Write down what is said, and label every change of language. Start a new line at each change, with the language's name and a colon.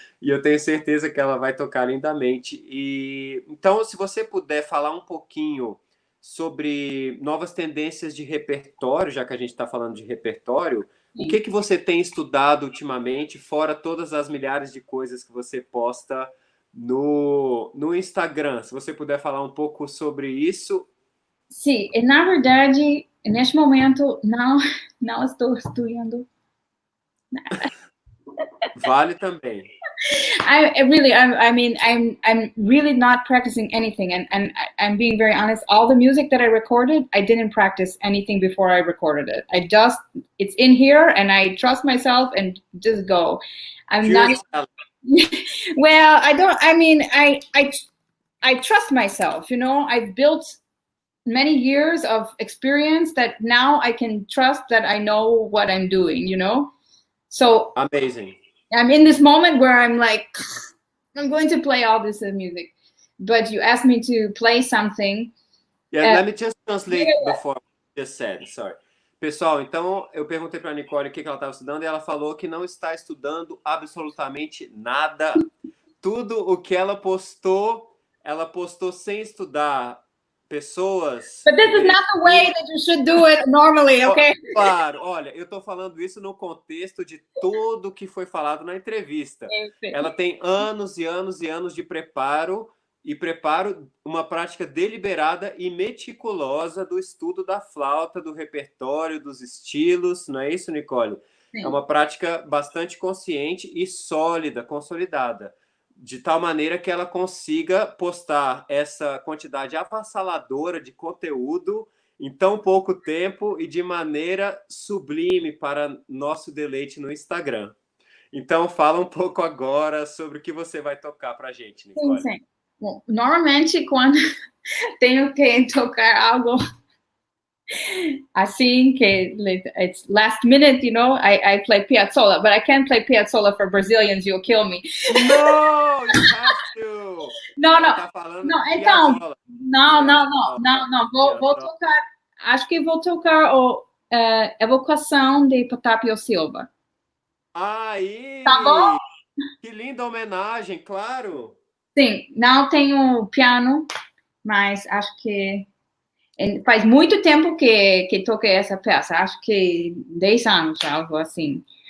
Portuguese: E eu tenho certeza que ela vai tocar lindamente. Então, se você puder falar um pouquinho sobre novas tendências de repertório, já que a gente está falando de repertório, o que você tem estudado ultimamente, fora todas as milhares de coisas que você posta no Instagram? Se você puder falar um pouco sobre isso. Sim, e na verdade, neste momento, não estou estudando nada. Vale também.
English: I'm really not practicing anything, and I'm being very honest. All the music that I recorded, I didn't practice anything before I recorded it. It's in here, and I trust myself and just go. I'm not. Well, I don't. I mean, I trust myself. I've built many years of experience that now I can trust that I know what I'm doing. So amazing. I'm in this moment where I'm like, I'm going to play all this music, but you asked me to play something. Yeah, let me just translate before you just said. Sorry.
Portuguese: Pessoal, então eu perguntei para a Nicole o que ela estava estudando e ela falou que não está estudando absolutamente nada. Tudo o que ela postou sem estudar. Pessoas...
English: But this is not the way that you should do it normally, okay?
Portuguese: Claro, olha, eu estou falando isso no contexto de tudo que foi falado na entrevista. Ela tem anos e anos e anos de preparo, uma prática deliberada e meticulosa do estudo da flauta, do repertório, dos estilos, não é isso, Nicole? Sim. É uma prática bastante consciente e sólida, consolidada, de tal maneira que ela consiga postar essa quantidade avassaladora de conteúdo em tão pouco tempo e de maneira sublime para nosso deleite no Instagram. Então, fala um pouco agora sobre o que você vai tocar para a gente, Nicole. Sim. Bom, normalmente, quando tenho que tocar algo assim, que
English: it's last minute, you know, I play Piazzolla, but I can't play Piazzolla for Brazilians, you'll kill me. No, you have to!
Portuguese: Não, Tá falando então, Piazzolla. não, vou tocar, acho que vou tocar o Evocação de Potapio Silva. Aí! Tá bom? Que linda homenagem, claro! Sim, não tenho piano, mas acho que faz muito tempo que toquei essa peça, acho que 10 anos, algo assim.